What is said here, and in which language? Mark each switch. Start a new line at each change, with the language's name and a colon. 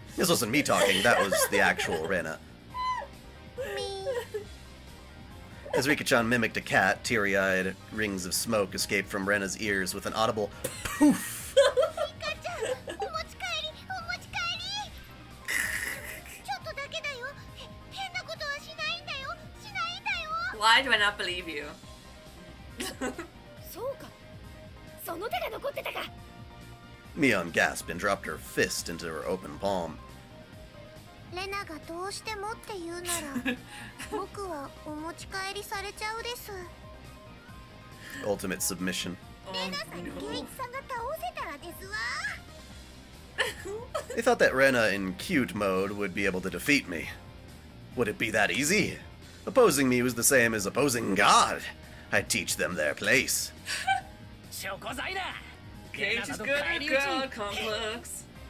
English: This wasn't me talking, that was the actual Rena.
Japanese: み
English: As Rika-chan mimicked a cat, teary-eyed rings of smoke escaped from Rena's ears with an audible poof.
Japanese: リカちゃん、お持ち帰り、お持ち帰り。ちょっとだけだよ。変なことはしないんだよ。しないんだよ。
English: Why do I not believe you?
Japanese: そうか。その手が残ってたか。
English: Mion gasped and dropped her fist into her open palm.
Japanese: レナがどうしてもって言うなら、僕はお持ち帰りされちゃうです。
English: Ultimate submission.
Japanese: レナさん、ケイチさんが倒せたらですわ。
English: They thought that Rena in cute mode would be able to defeat me. Would it be that easy? Opposing me was the same as opposing God. I'd teach them their place.
Japanese: 証拠材だ。
English: Cage is good at God complex.